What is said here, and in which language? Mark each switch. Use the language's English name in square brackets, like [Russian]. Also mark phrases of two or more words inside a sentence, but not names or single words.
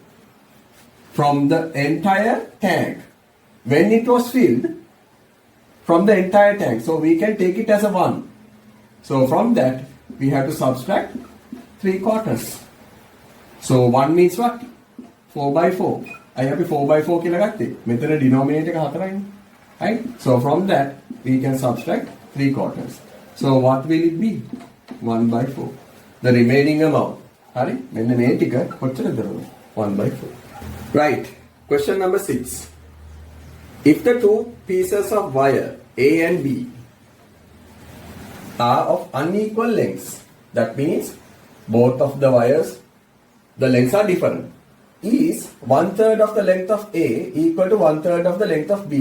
[English] From the entire tank, when it was filled, from the entire tank, so we can take it as a 1. So from that, we have to subtract 3/4. So 1 means what? 4 by 4. I have 4 by 4 [Sinhala] කියලා ගත්තේ. මෙතන denominator එක 4යිනේ. [English] Right? So from that, we can subtract 3/4. So what will it be? 1 by 4. The remaining amount. [Sinhala] හරි? මෙන්න මේ ටික කොච්චරද? [English] 1 by 4. Right. Question number 6. If the two pieces of wire A and B are of unequal lengths, that means both of the wires, the lengths are different. Is 1/3 of the length of A equal to 1/3 of the length of B?